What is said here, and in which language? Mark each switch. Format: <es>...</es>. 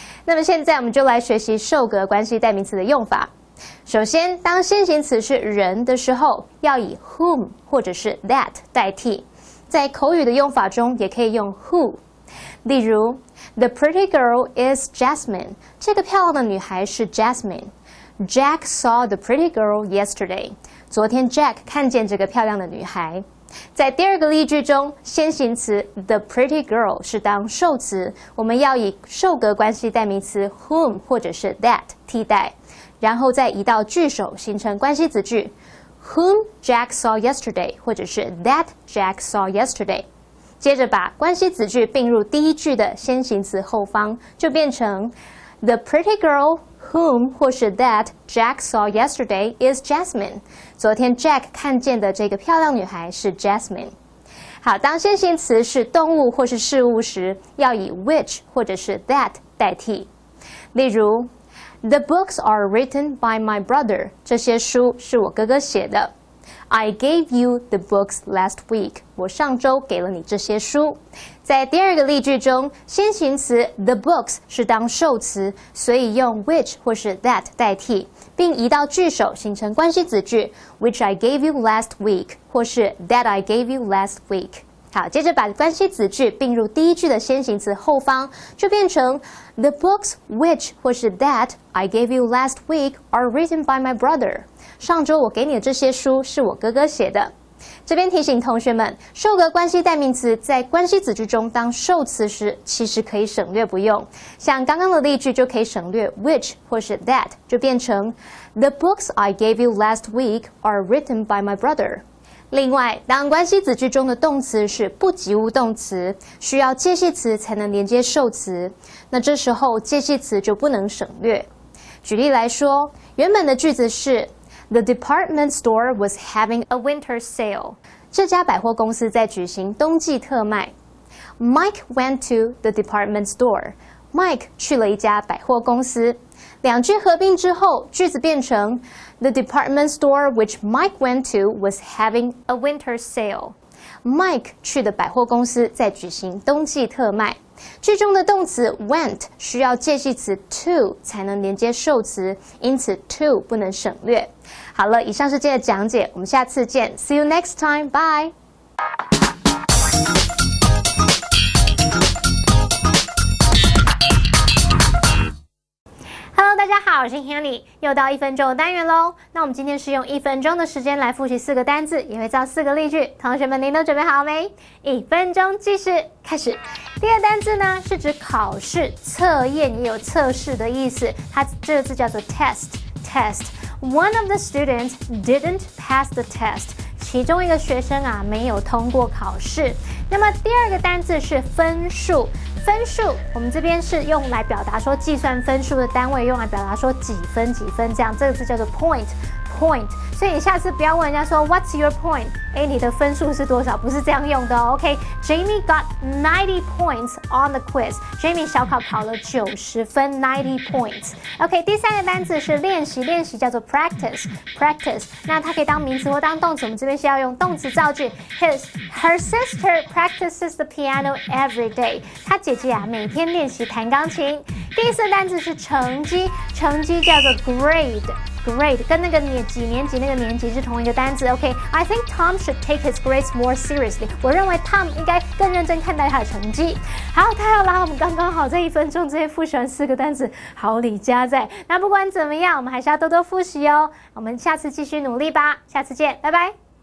<zh>那么现在我们就来学习受格关系代名词的用法。首先，当先行词是人的时候，要以 whom 或者是 that 代替。在口语的用法中，也可以用 who。例如 ，</zh> <en>The pretty girl is Jasmine。</en> <zh>这个漂亮的女孩是 Jasmine。</zh> <en>Jack saw the pretty girl yesterday。</en> <zh>昨天 Jack 看见这个漂亮的女孩。在第二个例句中，先行词 the pretty girl 是当受词，我们要以受格关系代名词 whom 或者是 that 替代，然后再移到句首，形成关系子句。</zh> <en>Whom Jack saw yesterday， 或者是 that Jack saw yesterday。</en> <zh>接着把关系子句并入第一句的先行词后方，就变成</zh> <en>The pretty girl whom 或是 that Jack saw yesterday is Jasmine。</en> <zh>昨天 Jack 看见的这个漂亮女孩是 Jasmine。好，当先行词是动物或是事物时，要以 which 或者是 that 代替。</zh> <en>例如The books are written by my brother.</en> <zh>这些书是我哥哥写的。</zh> <en>I gave you the books last week.</en> <zh>我上周给了你这些书。在第二个例句中，先行词 the books 是当受词，所以用 which 或是 that 代替，并移到句首，形成关系子句</zh> <en>which I gave you last week</en> <zh>或是 that I gave you last week。好，接着把关系子句并入第一句的先行词后方，就变成</zh> <en>The books which 或是 that I gave you last week are written by my brother。</en> <zh>上周我给你的这些书是我哥哥写的。这边提醒同学们，受格关系代名词在关系子句中当受词时，其实可以省略不用。像刚刚的例句就可以省略 which 或是 that， 就变成</zh> <en>The books I gave you last week are written by my brother。</en> <zh>另外，当关系子句中的动词是不及物动词，需要介系词才能连接受词，那这时候介系词就不能省略。举例来说，原本的句子是</zh> <en>The department store was having a winter sale。</en> <zh>这家百货公司在举行冬季特卖。</zh> <en>Mike went to the department store。</en> <zh>Mike 去了一家百货公司。两句合并之后，句子变成</zh> <en>The department store which Mike went to was having a winter sale。</en> <zh>Mike 去的百货公司在举行冬季特卖。句中的动词 went 需要介系词 to 才能连接受词，因此 to 不能省略。好了，以上是今天的讲解，我们下次见。</zh> <en>See you next time. Bye.</en> <zh>Hello， 大家好，我是 Hanny， 又到1分钟的单元喽。那我们今天是用1分钟的时间来复习4个单字，也会造4个例句。同学们，您都准备好没？1分钟计时开始。第二个单字呢，是指考试、测验，也有测试的意思。它这个字叫做 test。</zh> <en>One of the students didn't pass the test。</en> <zh>其中一个学生啊没有通过考试。那么第二个单字是分数。分数我们这边是用来表达说计算分数的单位，用来表达说几分几分这样，这个字叫做 point。所以你下次不要问人家说</zh> <en>What's your point？</en> <zh>你的分数是多少？不是这样用的哦。</zh> <en>OK，Jamie got 90 points on the quiz。Jamie</en> <zh>小考考了90分</zh> <en>，90 points。</en> <zh>OK， 第三个单词是练习，练习叫做 practice。那它可以当名词或当动词，我们这边是要用动词造句。</zh> <en>Her sister practices the piano every day。</en> <zh>她姐姐啊每天练习弹钢琴。第四个单词是成绩，成绩叫做 grade。Grade 跟那个几年级那个年级是同一个单词。</zh> <en>OK，I think Tom should take his grades more seriously。</en> <zh>我认为 Tom 应该更认真看待他的成绩。好，太好啦，我们刚刚好这1分钟直接复习完4个单词，好礼加在。那不管怎么样，我们还是要多多复习哦。我们下次继续努力吧，下次见，拜拜。</zh>